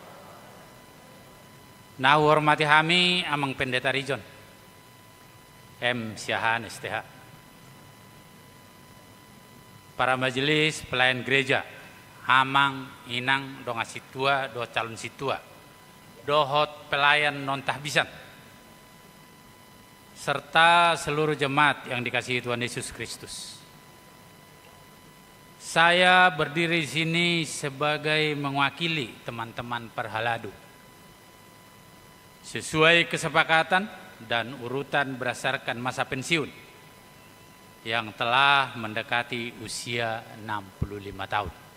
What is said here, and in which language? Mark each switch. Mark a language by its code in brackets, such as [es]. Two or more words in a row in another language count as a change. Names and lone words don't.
[id] Nah hormati kami Amang Pendeta Rijon M. Siahaan STH, para majelis pelayan gereja [bbc] amang, inang, donga situa, [id] do calon situa, dohot pelayan non tahbisan, serta seluruh jemaat yang dikasihi Tuhan Yesus Kristus. Saya berdiri di sini sebagai mewakili teman-teman Perhaladu. Sesuai kesepakatan dan urutan berdasarkan masa pensiun yang telah mendekati usia 65 tahun.